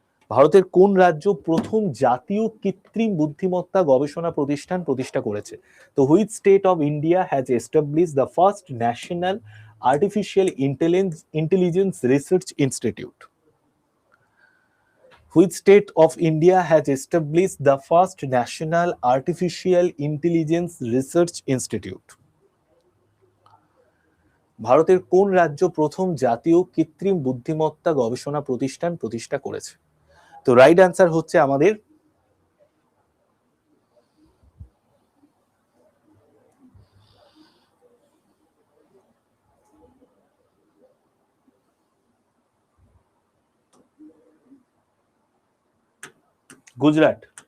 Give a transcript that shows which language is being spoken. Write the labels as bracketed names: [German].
[Bangla] ভারতের কোন রাজ্য প্রথম জাতীয় কৃত্রিম বুদ্ধিমত্তা গবেষণা প্রতিষ্ঠান প্রতিষ্ঠা করেছে? [English] তো which state of India has establish the first national artificial intelligence research institute? Which state of India has established the first National Artificial Intelligence Research Institute? [Bangla] ভারতের কোন রাজ্য প্রথম জাতীয় কৃত্রিম বুদ্ধিমত্তা গবেষণা প্রতিষ্ঠান প্রতিষ্ঠা করেছে? তো রাইট অ্যান্সার হচ্ছে আমাদের গুজরাট।